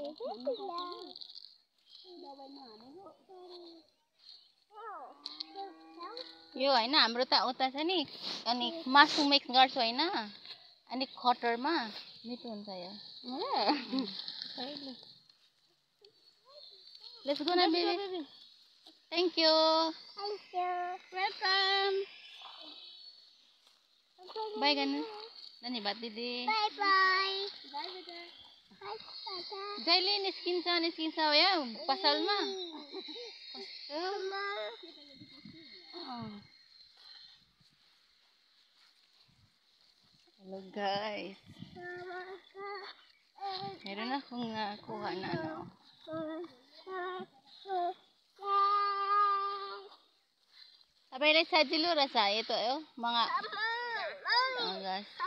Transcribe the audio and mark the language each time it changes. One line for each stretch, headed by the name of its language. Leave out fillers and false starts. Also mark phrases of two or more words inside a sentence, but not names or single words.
Nepali: यो होइन हाम्रो त उता छ नि अनि मासु मिक्स गर्छ होइन अनि खटरमा मिठो हुन्छ यो
English: let's go na baby thank you वेलकम
Nepali: बाई गर्नु धन्यवाद दिदी जहिले निस्किन्छ या पसलमा
English: Hello guys.
Filipino: Meron akong nakuha na ano. Sabay lang sa Jilura sa ito mga guys.